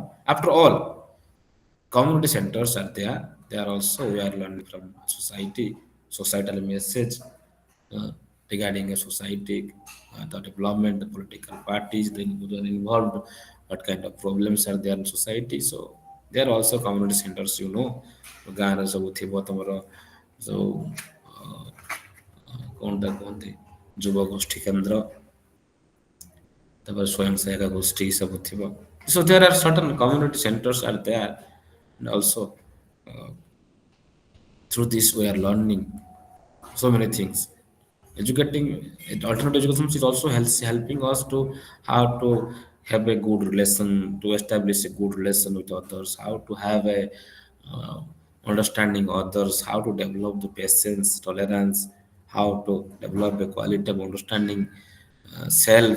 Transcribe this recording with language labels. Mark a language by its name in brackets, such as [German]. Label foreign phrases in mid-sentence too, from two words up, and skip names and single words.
[English] After all, community centers are there. They are also we are learning from society, societal message uh, regarding a society, the development, the political parties, the who are involved, what kind of problems are there in society. So there are also community centers. You know, [Odia] ଗାଁରେ ସବୁ ଥିବ ତମର ସବୁ କ'ଣଟା କୁହନ୍ତି ଯୁବ ଗୋଷ୍ଠୀ କେନ୍ଦ୍ର ତାପରେ ସ୍ୱୟଂ ସହାୟକ ଗୋଷ୍ଠୀ ସବୁ ଥିବ. [English] So there are certain community centers are there, and also through this we are learning so many things. Educating alternative education is also helping us to how to have a good relation, to establish a good relation with others, how to have a uh, understanding others, how to develop the patience, tolerance, how to develop a quality of understanding self.